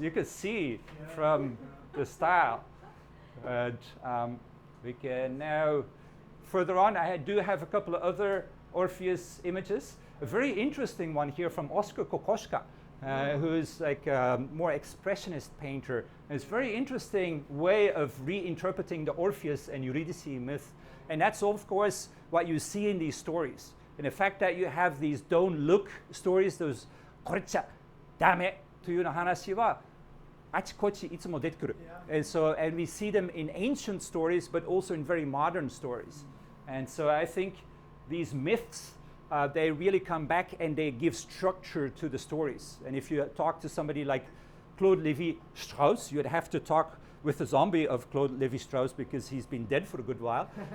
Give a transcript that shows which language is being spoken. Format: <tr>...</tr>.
<en>You could see from the style. And we can now, further on, I do have a couple of other Orpheus images. A very interesting one here from Oskar Kokoschka, who is like a more expressionist painter. And it's a very interesting way of reinterpreting the Orpheus and Eurydice myth. And that's, of course, what you see in these stories. And the fact that you have these don't look stories, those</en> <ja>これじゃダメというような話はあちこちいつも出てくる。</ja> <en>And we see them in ancient stories, but also in very modern stories. And so I think these myths, they really come back and they give structure to the stories. And if you talk to somebody like Claude Lévi-Strauss, you'd have to talk with the zombie of Claude Lévi-Strauss because he's been dead for a good while.</en>